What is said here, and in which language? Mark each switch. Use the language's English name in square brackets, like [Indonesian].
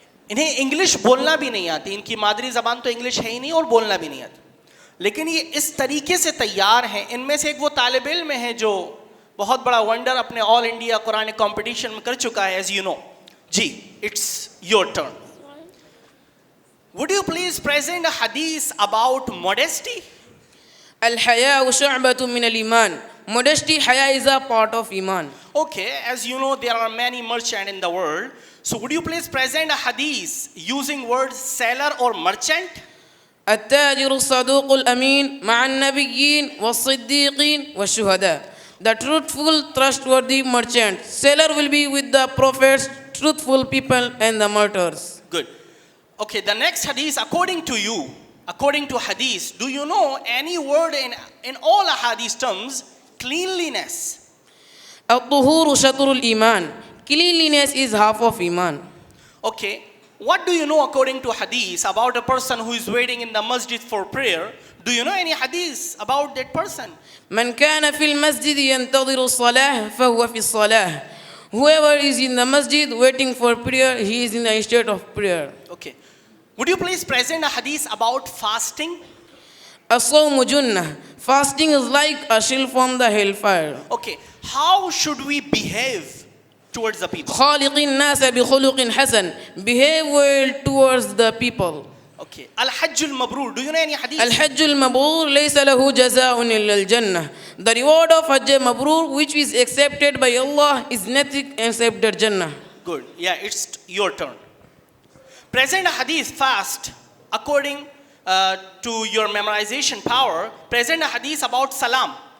[Urdu] انہیں انگلش بولنا بھی نہیں آتی, ان کی مادری زبان تو انگلش ہے ہی نہیں اور بولنا بھی نہیں آتی, لیکن یہ اس طریقے سے تیار ہیں. ان میں سے ایک وہ طالب علم ہے جو بہت بڑا ونڈر اپنے آل انڈیا قرآن کمپٹیشن میں کر چکا ہے, [English] As you know. جی it's your turn. Would you please present a hadith about modesty? [Arabic] الحیاء شعبۃ من الایمان. [English] Modesty, haya is a part of iman. Okay, as you know there are many merchants in the world. So would you please present a hadith using words seller or merchant? [Arabic] التاجر الصدوق الأمين مع النبيين والصديقين والشهداء. [English] The truthful, trustworthy merchant. Seller will be with the prophets, truthful people and the martyrs. Good. Okay, the next hadith, according to you, according to hadith, do you know any word in all hadith terms? Cleanliness. [Arabic] الطهور شطر الإيمان. [English] Cleanliness is half of iman. Okay, what do you know according to hadith about a person who is waiting in the masjid for prayer? Do you know any hadith about that person? [Arabic] من كان في المسجد ينتظر الصلاة فهو في الصلاة. [English] Whoever is in the masjid waiting for prayer, he is in the state of prayer. Okay. Would you please present a hadith about fasting? [Arabic] الصوم جنة. [English] Fasting is like a shield from the hellfire. Okay. How should we behave towards the people? [Arabic] خالق الناس بخلق حسن. [English] Behave well towards the people. Okay. Al-Hajjul Mabrur. Do you know any hadith? [Arabic] الحج المبرور ليس له جزاء إلا الجنة. [English] The reward of Hajj Mabrur which is accepted by Allah is nothing except the Jannah. Good. Yeah, it's your turn. Present a hadith fast according to your memorization power. Present a hadith about salam.